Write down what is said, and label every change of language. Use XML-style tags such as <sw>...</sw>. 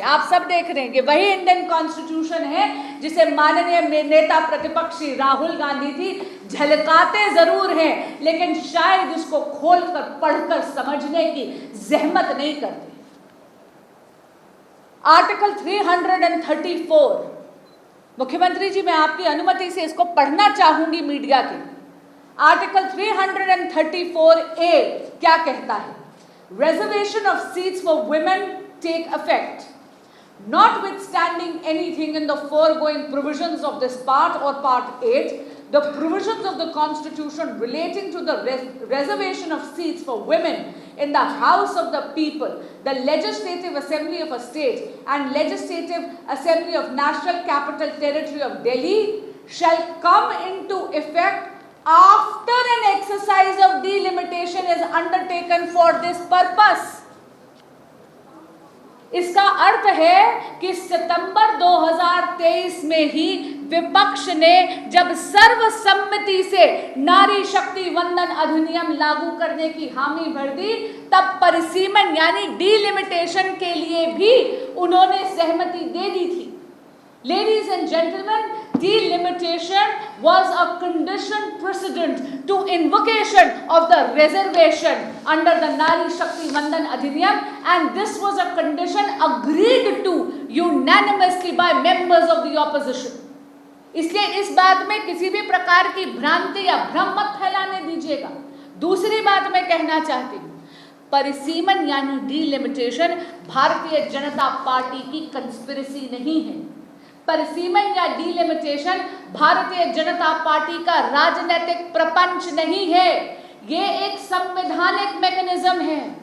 <hi>आप सब देख रहे हैं कि वही इंडियन कॉन्स्टिट्यूशन है जिसे माननीय नेता प्रतिपक्ष राहुल गांधी जी झलकाते जरूर हैं, लेकिन शायद उसको खोलकर पढ़कर समझने की जहमत नहीं करते। आर्टिकल 334, मुख्यमंत्री जी मैं आपकी अनुमति से इसको पढ़ना चाहूंगी मीडिया के। आर्टिकल 334A क्या कहता है?</hi> <en>Reservation of seats for women take effect, notwithstanding anything in the foregoing provisions of this part or part 8, the provisions of the Constitution relating to the reservation of seats for women in the House of the People, the Legislative Assembly of a state and Legislative Assembly of National Capital Territory of Delhi shall come into effect after an exercise of delimitation is undertaken for this purpose.</en> <hi>इसका अर्थ है कि सितंबर 2023 में ही विपक्ष ने जब सर्वसम्मति से नारी शक्ति वंदन अधिनियम लागू करने की हामी भर दी, तब परिसीमन यानी डिलिमिटेशन के लिए भी उन्होंने सहमति दे दी थी।</hi> <en>Ladies and gentlemen, delimitation was a condition precedent to invocation of the reservation under the Nari Shakti Vandan Adhiniyam, and this was a condition agreed to unanimously by members of the opposition.</en> <hi>इसलिए इस बात में किसी भी प्रकार की भ्रांति या भ्रम मत फैलाने दीजिएगा। दूसरी बात मैं कहना चाहती हूँ, परिसीमन यानी डिलिमिटेशन भारतीय जनता पार्टी की कंस्पिरेसी नहीं है। परिसीमन या डिलिमिटेशन भारतीय जनता पार्टी का राजनीतिक प्रपंच नहीं है, ये एक संवैधानिक मैकेनिज्म है।</hi>